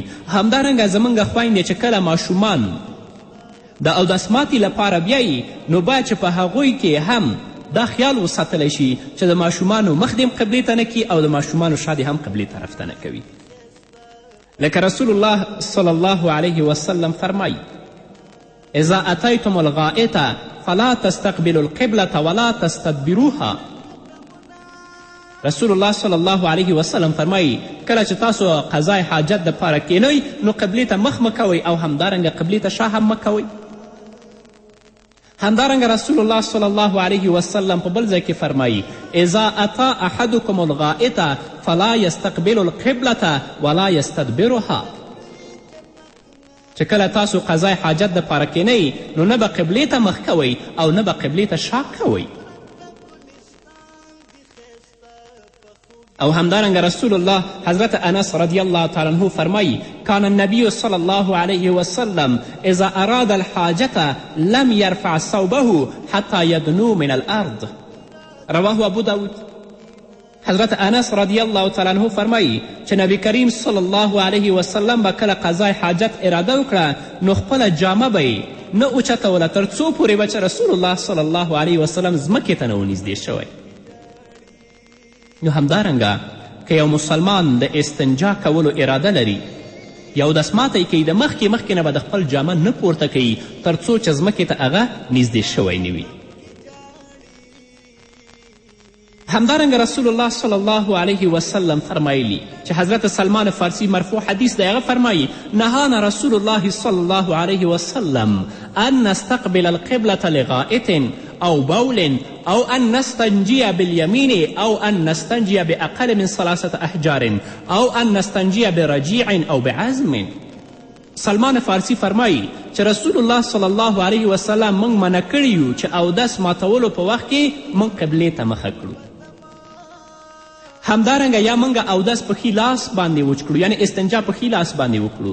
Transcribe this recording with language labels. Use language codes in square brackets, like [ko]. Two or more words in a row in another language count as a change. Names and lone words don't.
[ps] همدارنګه زموږ خویندې چې کله ماشومان د اودس ماتې لپاره بیایي نو باید چې په هغوی کې هم دا خیال وساتلی شي چې د ماشومانو مخ دې هم قبلې ته نه کي او د ماشومانو شا دې هم قبلې طرف ته نه کوي. لکه رسول الله صلی الله علیه وسلم فرمایي [ar] اذا اتیتم الغائطه فلا تستقبلوا القبلة ولا تستدبروها. [ps] رسول الله صلی الله علیه وسلم فرمایي کله چې تاسو قضای حاجت دپاره کینئ نو قبلې ته مخ مه کوئ او همدارنګه قبلې ته شا هم مه کوئ. همدارنګه رسول الله صلی الله علیه وسلم په بل ځای کې فرمایي [ar] اذا اتا احدکم الغائطه فلا یستقبل القبلة ولا یستدبرها. [ps] چې کله تاسو قضای حاجت دپاره کینئ نو نه به قبلې ته مخ کوئ او نه به قبلې ته شا کوئ. او همدارنګه رسول الله حضرت انس رضی الله تعالی عنه فرمایي [ar] کان النبی صلی الله علیه وسلم اذا اراد الحاجة لم یرفع ثوبه حتی یدنو من الارض. رواه ابو داود. [ps] حضرت انس رضی الله تعالی عنه فرمایي چې نبی کریم صلی الله علیه وسلم به کله قضای حاجت اراده وکړه نو خپله جامه به یې نه اوچتوله تر څو پورې به چې رسول الله صلی الله علیه وسلم ځمکې ته نه ونږدې شوی. نو همدارنګه که یو مسلمان د استنجا کولو اراده لري یا اودس ماتی کوي د مخکې نه به د خپل جامه نه پورته کوي تر څو چې ځمکې ته هغه نږدې شوی نه وي. همدارنګه رسول الله صلی الله علیه وسلم فرمایلی چې حضرت سلمان فارسی مرفوع حدیث دی هغه فرمایي [ar] نهانا رسول الله صلی الله علیه وسلم ان نستقبل القبلة لغائط او بول او ان نستنجی بالیمین او ان نستنجی باقل من 3 احجار او ان نستنجی برجیع او بعزم. [ps] سلمان فارسی فرمایي چې رسول الله صلی الله علیه وسلم موږ منع کړي یو چې اودس ماتولو په وخت کې موږ قبلې ته مخه کړو. همدارنګه یا موږ اودس په ښي لاس باندې وچ کړو یعنی استنجا په ښي لاس باندې وکړو.